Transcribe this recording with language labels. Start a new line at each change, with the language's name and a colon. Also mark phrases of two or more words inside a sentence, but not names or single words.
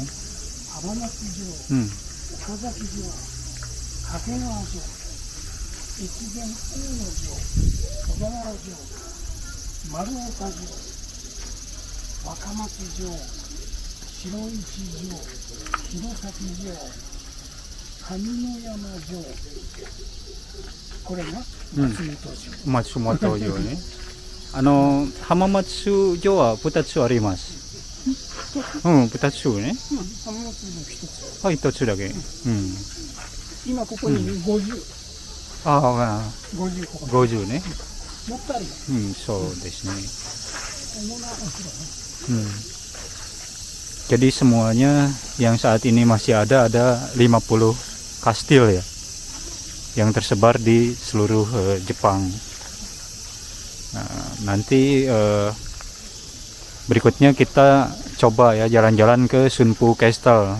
Japanese: 浜松城、岡崎城、掛川城、越前大野城、小田原城、丸岡城、若松城、白石城、弘前城、上野山城、これが松本城。松本城ね。浜松城は2つあります。2つね。浜松の一つ。はい、1つだけ。今ここに50。 50ね。もっとあるよ。そうですね。主なお城ね。
Indonesian: Jadi semuanya yang saat ini masih ada 50 kastil ya, yang tersebar di seluruh Jepang. Nah, nanti berikutnya kita coba ya jalan-jalan ke Shunpu Castle.